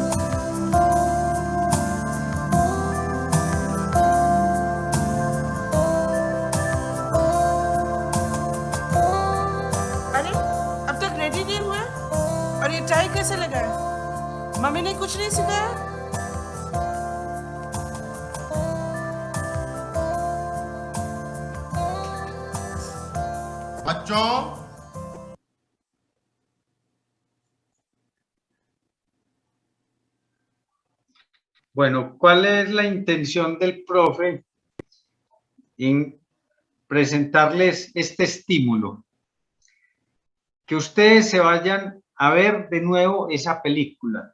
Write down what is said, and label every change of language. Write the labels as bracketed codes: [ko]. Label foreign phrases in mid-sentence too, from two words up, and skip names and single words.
[hi] अरे अब तक रेडी नहीं हुआ और ये टाई कैसे लगा? मम्मी ने कुछ नहीं सिखाया? बच्चों, [es] Bueno, ¿cuál es la intención del profe en presentarles este estímulo? Que ustedes se vayan a ver de nuevo esa película.